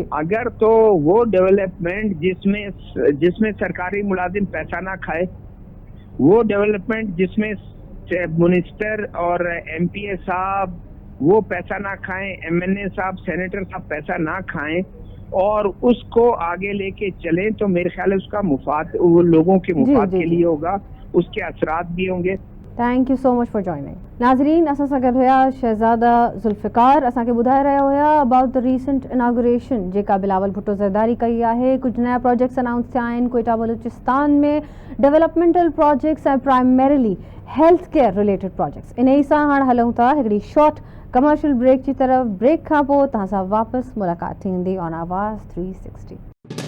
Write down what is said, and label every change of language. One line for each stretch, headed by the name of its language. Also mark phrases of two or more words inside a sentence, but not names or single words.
Urdu: اگر تو وہ ڈیولپمنٹ جس میں سرکاری ملازم پیسہ نہ کھائے، وہ ڈیولپمنٹ جس میں منسٹر اور ایم پی اے صاحب وہ پیسہ نہ کھائیں، ایم این اے صاحب، سینیٹر صاحب پیسہ نہ کھائیں اور اس کو آگے لے کے چلیں، تو میرے خیال ہے اس کا مفاد وہ لوگوں کے مفاد کے لیے ہوگا، اس کے اثرات بھی ہوں گے.
English: thank you so much for joining.
Sindhi: नाज़रीन, असां सां गॾु हुया शहज़ादा ज़ुल्फ़िकार, असांखे ॿुधाए रहिया हुया
English: about the recent inauguration
Sindhi: जेका बिलावल भुट्टो ज़रदारी कई आहे। कुछ नया
English: projects announce
Sindhi: थिया आहिनि क्वेटा बलूचिस्तान में,
English: developmental projects
Sindhi: ऐं
English: primarily health care related projects.
Sindhi: इन ई सां हाणे हलूं था हिकिड़ी
English: short commercial break
Sindhi: जी तरफ़। ब्रेक खां पोइ तव्हां सां वापसि मुलाक़ात थींदी ऑन आवाज़ 360।